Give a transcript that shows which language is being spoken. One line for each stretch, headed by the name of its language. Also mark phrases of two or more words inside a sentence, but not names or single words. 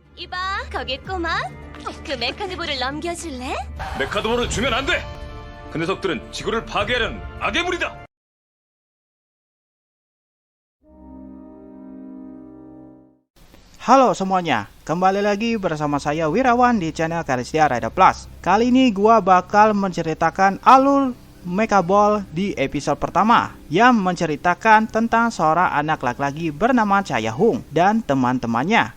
Korean: 이봐, 거기 꼬마. 그 메카니볼을 넘겨줄래? 메카도모를 주면 안 돼! 그 녀석들은 지구를 파괴하려는 악의 무리다!
Indonesian: Halo semuanya, kembali lagi bersama saya Wirawan di channel Karistia Rider Plus. Kali ini gua bakal menceritakan alur Mecha Ball di episode pertama yang menceritakan tentang seorang anak laki-laki bernama Cha Ya-hung dan teman-temannya.